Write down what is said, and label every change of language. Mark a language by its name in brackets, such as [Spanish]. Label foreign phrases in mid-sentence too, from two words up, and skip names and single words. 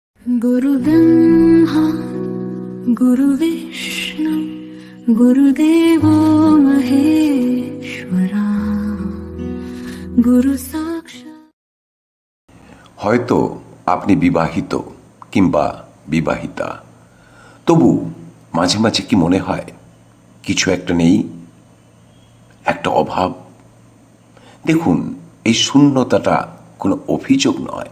[Sanskrit] गुरु ब्रह्मा गुरु विष्णु गुरुदेवो महेश्वरा गुरु साक्षात्। [Bangla] হয়তো আপনি বিবাহিত কিংবা বিবাহিতা, তবু মাঝে মাঝে কি মনে হয় কিছু একটা নেই, একটা অভাব? দেখুন, এই শূন্যতাটা কোনো অভিযোগ নয়।